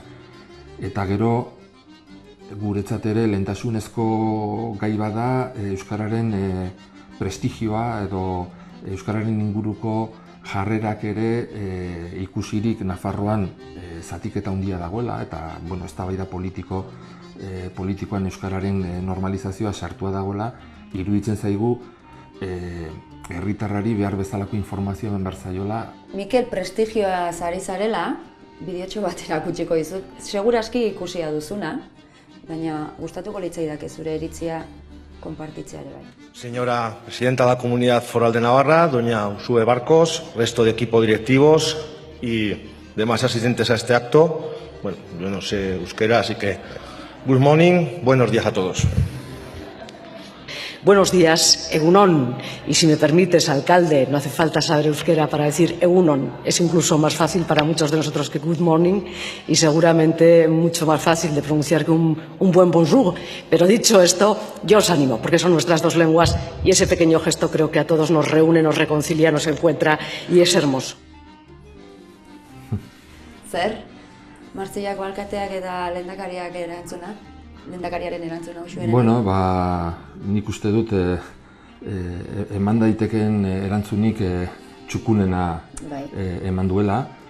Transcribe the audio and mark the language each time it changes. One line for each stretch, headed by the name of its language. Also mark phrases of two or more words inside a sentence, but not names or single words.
Basque: Eta gero, guretzat ere lehentasunezko gai bada euskararen prestigioa edo euskararen inguruko jarrerak ere ikusirik Nafarroan zatiketa handia dagoela, eta eztabaida politikoan euskararen normalizazioa sartua dagoela, iruditzen zaigu herritarrari behar bezalako informazioa eman behar zaiola. Mikel, prestigioa ari zarela, bideotxo bat erakutsiko dizut. Seguraski ikusia duzuna, baina gustatuko litzaidake zure iritzia konpartitzea ere bai.
Spanish: Señora Presidenta de la Comunidad Foral de Navarra, doña Uxue Barcos, resto de equipo directivos y demás asistentes a este acto. Bueno, yo no sé euskera, así que
English: good morning,
Spanish: buenos días a todos. Buenos días, Egunon. Y si me permites, alcalde, no hace falta saber euskera para decir Egunon. Es incluso más fácil para muchos de nosotros que
English: good morning
Spanish: y seguramente mucho más fácil de pronunciar que un buen bonjour. Pero dicho esto, yo os animo, porque son nuestras dos lenguas y ese pequeño gesto creo que a todos nos reúne, nos reconcilia, nos encuentra y es hermoso.
Basque: Zer? Martziako alkateak eta lehendakariak erantzuna? Lehendakariaren erantzuna Uxueren? Bueno, nik uste dut eman daitekeen erantzunik txukunena eman duela.